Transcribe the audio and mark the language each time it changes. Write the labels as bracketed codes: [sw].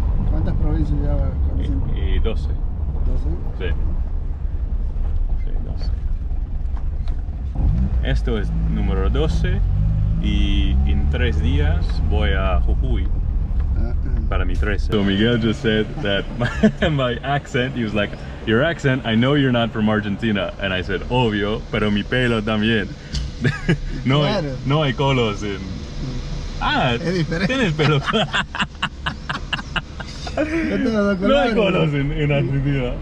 [es] ¿Cuántas provincias ya conocen? 12. ¿12? Sí. Sí, 12. Esto es número 12 y en 3 días voy a Jujuy para mi 13. [en] So Miguel just said that my accent, he was like, your accent, I know you're not from Argentina. And I said, [es] obvio, pero mi pelo también. Claro. No hay colos en... Ah, es diferente. Tienes pelo. No hay colos en Argentina.